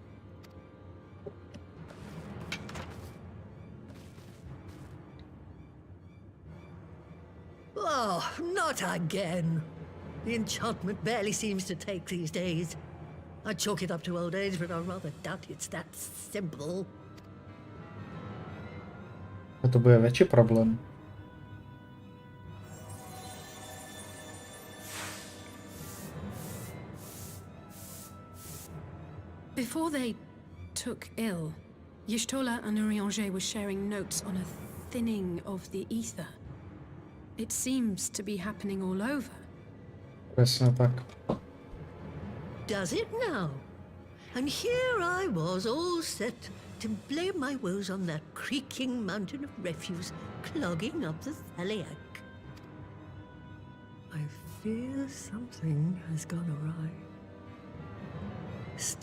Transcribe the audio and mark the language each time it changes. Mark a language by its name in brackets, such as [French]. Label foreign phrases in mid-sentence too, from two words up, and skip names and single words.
[English] Oh, not again. The enchantment barely seems to take these days. I chalk it up to old age, but I rather doubt it's that simple. [Slovak] A to bude väčší problém. [English] Before they took ill, Y'shtola and Urianger were sharing notes on a thinning of the ether. It seems to be happening all over. [Slovak] Presne tak. [English] Does it now? And here I was all set to blame my woes on that creaking mountain of refuse clogging up the Thaliac. I fear something has gone awry.